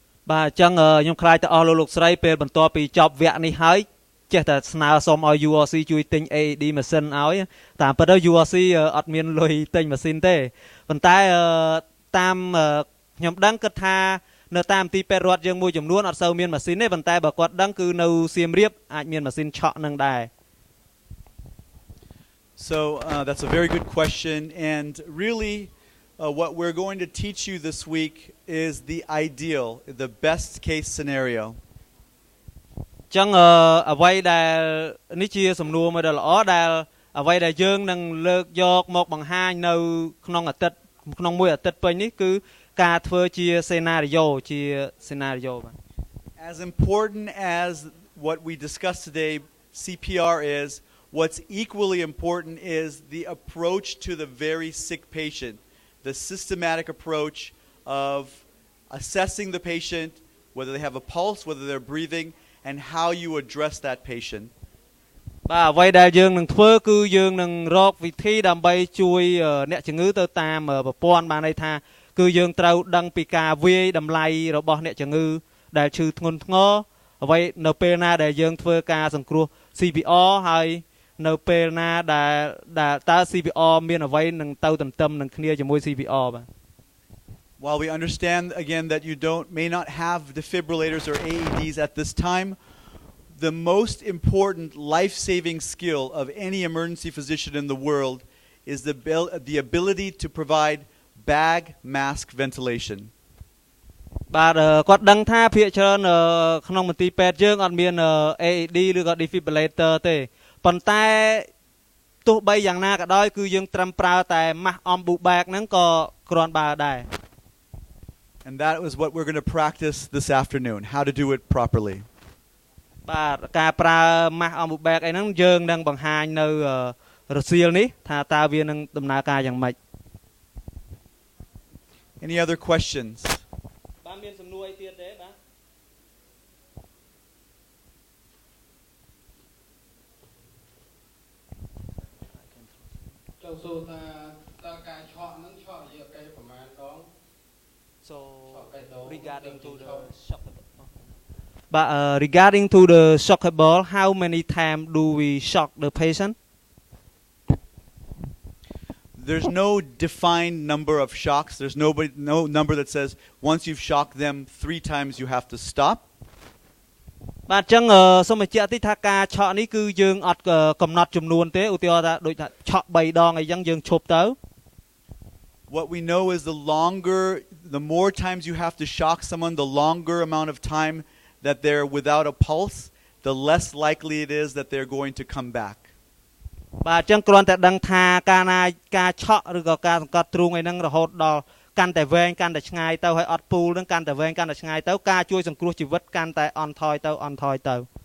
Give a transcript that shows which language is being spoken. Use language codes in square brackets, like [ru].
[km] បាទអញ្ចឹងខ្ញុំខ្លាចទៅអស់លោកស្រីពេលបន្ទាប់ពីចប់វគ្គនេះហើយចេះតែស្នើសុំឲ្យ URC ជួយទិញ AED ម៉ាស៊ីនឲ្យតាមពិតទៅ URC អត់មានលុយទិញម៉ាស៊ីនទេប៉ុន្តែតាមខ្ញុំដឹងគិតថា នៅតាមទីពេទ្យរដ្ឋយើងមួយចំនួនអត់សូវមានម៉ាស៊ីនទេប៉ុន្តែបើគាត់ដឹងគឺនៅសៀមរាបអាចមានម៉ាស៊ីនឆក់នឹងដែរ [en] So that's a very good question, and really what we're going to teach you this week is the ideal, the best case scenario. [km] ចឹងអ្វីដែលនេះជាសំណួរមួយដ៏ល្អដែលអ្វីដែលយើងនឹងលើកយកមកបង្ហាញនៅក្នុងមួយអាទិត្យពេញនេះគឺការធ្វើជា scenario ជា scenario បាទ [en] As important as what we discussed today CPR is, what's equally important is the approach to the very sick patient, the systematic approach of assessing the patient, whether they have a pulse, whether they're breathing, and how you address that patient. [km] បាទអ្វីដែលយើងនឹងធ្វើគឺយើងនឹងរកវិធីដើម្បីជួយអ្នកជំងឺទៅតាមប្រព័ន្ធបានន័យថាគឺយើងត្រូវដឹងពីការវាយតម្លៃរបស់អ្នកជំងឺដែលឈឺធ្ងន់ធ្ងរអ្វីនៅពេលណាដែលយើងធ្វើការសង្គ្រោះ CPR ហើយនៅពេលណាដែលតើ CPR មានអ្វីនឹងទៅទន្ទឹមនឹងគ្នាជាមួយ CPR បាទ [en] While we understand again that you may not have defibrillators or AEDs at this time, the most important life-saving skill of any emergency physician in the world is the ability to provide bag mask ventilation. [km] បាទគាត់ដឹងថាភាគច្រើនក្នុងមន្ទីរពេទ្យយើងអត់មាន AED ឬក៏ Defibrillator ទេប៉ុន្តែទោះបីយ៉ាងណាក៏ដោយគឺយើងត្រឹមប្រើតែ [en] mask ambu bag [km] ហ្នឹងក៏គ្រាន់បើដែរ [en] And that was what we're going to practice this afternoon, how to do it properly. [km] បាទការប្រើ [en] mask ambu bag [km] អីហ្នឹងយើងនឹងបង្ហាញនៅរសៀលនេះថាតើវានឹងដំណើរការយ៉ាងម៉េច [en] Any other questions? [km] បាទមានសំណួរអីទៀតទេបាទ ចូលសួរថាតើការឆក់ហ្នឹងឆក់រយៈពេលប្រមាណដង [en] So regarding to the shockable regarding to the shockable how many times do we shock the patient There's no defined number of shocks. There's no number that says once you've shocked them 3 times you have to stop. [km] បាទចឹងសូមបញ្ជាក់តិចថាការឆក់នេះគឺយើងអត់កំណត់ចំនួនទេឧទាហរណ៍ថាដូចថាឆក់ 3 ដងអីចឹងយើងឈប់ទៅ [en] What we know is the more times you have to shock someone, the longer amount of time that they're without a pulse, the less likely it is that they're going to come back. [km] បាទចឹងគ្រាន់តែដឹងថាការឆក់ឬក៏ការសង្កត់ទ្រូងអីហ្នឹងរហូតដល់កាន់តែវែងកាន់តែឆ្ងាយទៅហើយអត់ពូលហ្នឹងកាន់តែវែងកាន់តែឆ្ងាយទៅការជួយសង្គ្រោះជីវិតកាន់តែអន់ថយទៅ